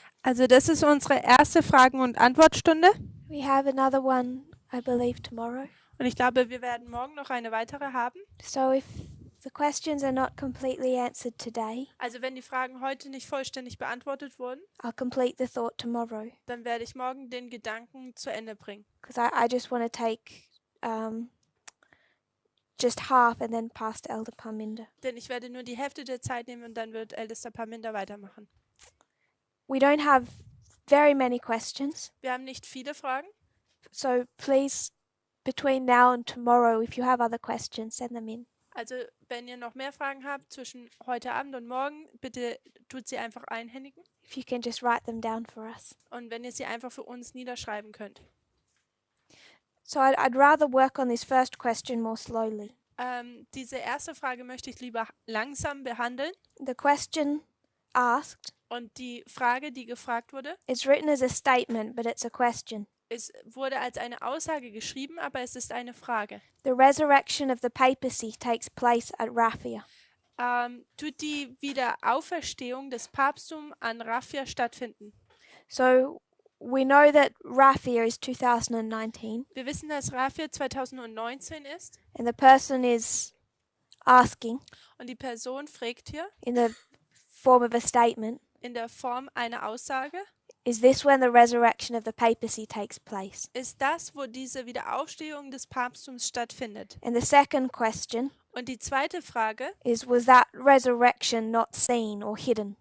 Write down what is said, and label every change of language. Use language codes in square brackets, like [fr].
[de] Also das ist unsere erste Fragen- und Antwortstunde. [en] We have another one, I believe, tomorrow. [de] Und ich glaube, wir werden morgen noch eine weitere haben. [en] So if the questions are not completely answered today, [de] Also wenn die Fragen heute nicht vollständig beantwortet wurden, [en] I'll complete the thought tomorrow. [de] dann werde ich morgen den Gedanken zu Ende bringen. [en] Because I just want to take just half and then pass to Elder Parminder. [de] Denn ich werde nur die Hälfte der Zeit nehmen und dann wird Ältester Parminder weitermachen. [en] We don't have very many questions. [de] Wir haben nicht viele Fragen. [en] So please, between now and tomorrow, if you have other questions, send them in. [de] Also wenn ihr noch mehr Fragen habt zwischen heute Abend und morgen, bitte tut sie einfach einhändigen. [en] If you can just write them down for us. [de] Und wenn ihr sie einfach für uns niederschreiben könnt. [en] So I'd rather work on this first question more slowly. [de] Diese erste Frage möchte ich lieber langsam behandeln. [en] The question asked [de] Und die Frage, die gefragt wurde, [en] is written as a statement, but it's a question. [de] wurde als eine Aussage geschrieben, aber es ist eine Frage. [en] The resurrection of the papacy takes place at Raphia. [de] Tut die Wiederauferstehung des Papsttums an Raphia stattfinden? [en] So we know that Raphia is 2019, [de] Wir wissen, dass Raphia 2019 ist [en] and the person is asking [de] und die Person fragt hier [en] in the form of a statement, [de] in der Form einer Aussage, [en] is this when the resurrection of the papacy takes place? [de] ist das, wo diese Wiederaufstehung des Papsttums stattfindet? [en] And the second question [de] Und die zweite Frage [en] is, was that resurrection not seen or hidden?